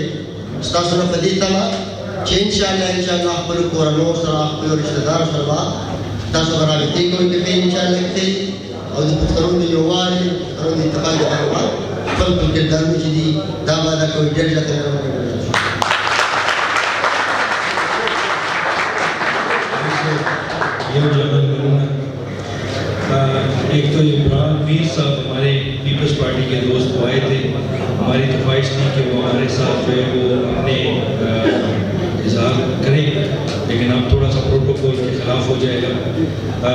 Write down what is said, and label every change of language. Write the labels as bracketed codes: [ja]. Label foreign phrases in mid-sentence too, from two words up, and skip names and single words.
[ps] ستاسو نه په دې تمه چې انشاءالله خپلو کورنیو سره, خپلو رشته دارو سره به تاسو به رابطې کوئ که ښې انشاءالله کښې, او د پښتنو د یووالي, د پښتنو د اتفاق لپاره به خپل کوم کردارونه چې دي دا به ادا کوئ. ډېر زیاته مهرباني. [ur] ایک تو عمران میر صاحب ہمارے پیپلز پارٹی کے دوست وہ آئے تھے, ہماری تو خواہش تھی کہ وہ ہمارے ساتھ جو ہے وہ اپنے اظہار کریں, لیکن اب تھوڑا سا پروٹوکول کے خلاف ہو جائے گا.